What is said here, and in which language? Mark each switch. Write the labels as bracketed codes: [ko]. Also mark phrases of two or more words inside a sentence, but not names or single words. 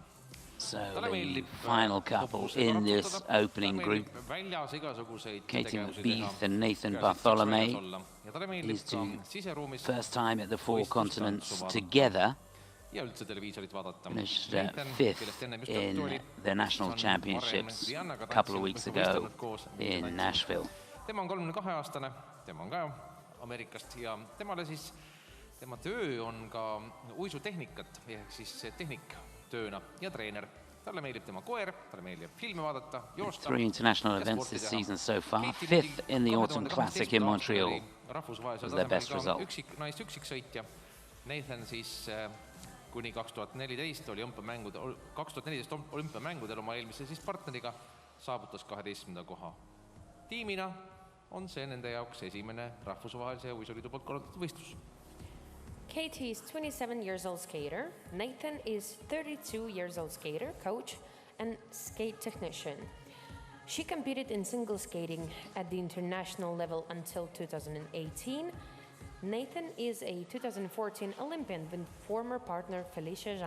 [en] So the final couple in this opening group, Katie McBeath and Nathan Bartholomay, these two first time at the 4 continents together, finished 5th in the national championships a couple of weeks ago in Nashville. [et] Tema on 32-aastane, tema on ka Ameerikast ja tema töö on ka uisutehnikat, ehk siis tehniktööna ja treener. Talle meeldib tema koer, talle meeldib filme vaadata, joosta. [en] 3 international events this season so far. 5th in the Autumn Classic in Montreal was their best result. [et] Naist üksiksõitja. Nathan siis kuni 2014 olümpiamängudel oma eelmise siis partneriga saavutas 12. koha. Tiimina on see nende jaoks esimene rahvusvahelise uisuliidu poolt korraldatud võistlus. [en] Katie is 27 years old skater. Nathan is 32 years old skater, coach, and skate technician. She competed in single skating at the international level until 2018. Nathan is a 2014 Olympian with former partner Felicia Zhang.